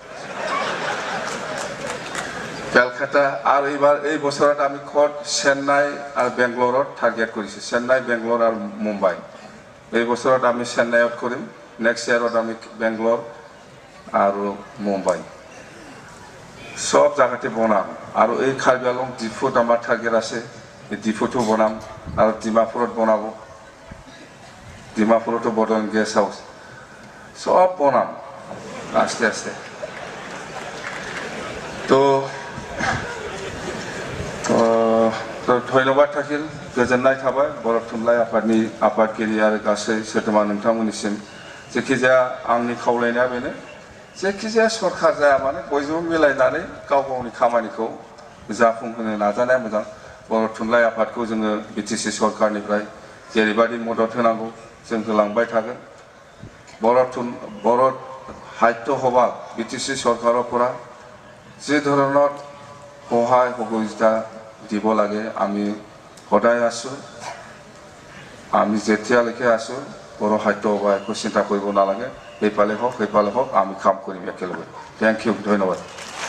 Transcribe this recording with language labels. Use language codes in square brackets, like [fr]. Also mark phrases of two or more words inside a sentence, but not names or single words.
[as] কলকাতা আৰু এইবাৰ এই বছৰত আমি খত চেন্নাই আৰু বেংগলোৰত টাৰ্গেট কৰিছো চেন্নাই বেংগলোৰ আৰু মুম্বাই এই বছৰত আমি চেন্নাইত কৰিম নেক্সট ইয়াৰত আমি বেংগলোৰ আৰু মুম্বাই সব জায়গাতে বনাম আৰু এই কাৰ্বি আংলং ডিফুত আমাৰ টাৰ্গেট আছে এই ডিফুটো বনাম আৰু ডিমাপুৰত বনাব ডিমাপুৰতো বৰ্তমান [en] guest house [as] সব বনাম আস্তে আস্তে তো ধন্যবাদ থাকিল [brx] गोजोननाय थाबाय बर' थुनलाइ आफादनि आफादगिरि आरो गासै सोद्रोमा नोंथांमोननिसिम जेखिजाया आंनि खावलायनाया बेनो जेखिजाया सरकार जाया मानो बयजोंबो मिलायनानै गाव गावनि खामानिखौ जाफुंहोनो नाजानाया मोजां बर' थुनलाइ आफादखौ जोङो बिटिसि सरकारनिफ्राय जेरैबायदि मदद होनांगौ जों होलांबाय थागोन [as] बर' সাহিত্য সভা বিটিসি সরকাৰৰ পৰা যে ধৰণৰ সহায় সহযোগিতা দিব লাগে আমি সদায় আছো আমি যেতিয়ালৈকে আছো বৰ সাহিত্য সভা একো চিন্তা কৰিব নালাগে এইফালে হওক আমি কাম কৰিম একেলগে [en] thank you [as] ধন্যবাদ